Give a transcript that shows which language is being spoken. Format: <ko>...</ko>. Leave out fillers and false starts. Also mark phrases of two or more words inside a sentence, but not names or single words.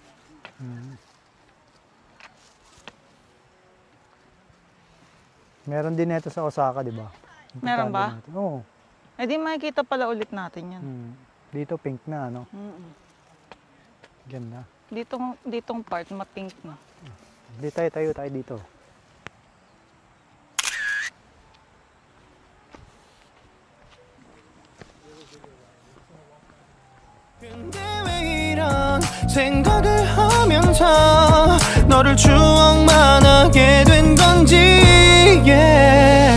<tl>Meron din ito sa Osaka, di ba? Meron ba? Oo. Eh di makikita pala ulit natin yan. Dito pink na, ano? Mm-mm. Ganda. Ditong part, ma-pink na. Dito tayo dito.</tl> <ko>근데 왜 이런 생각을 하면서 너를 추억만 하게 된 건지 yeah.</ko>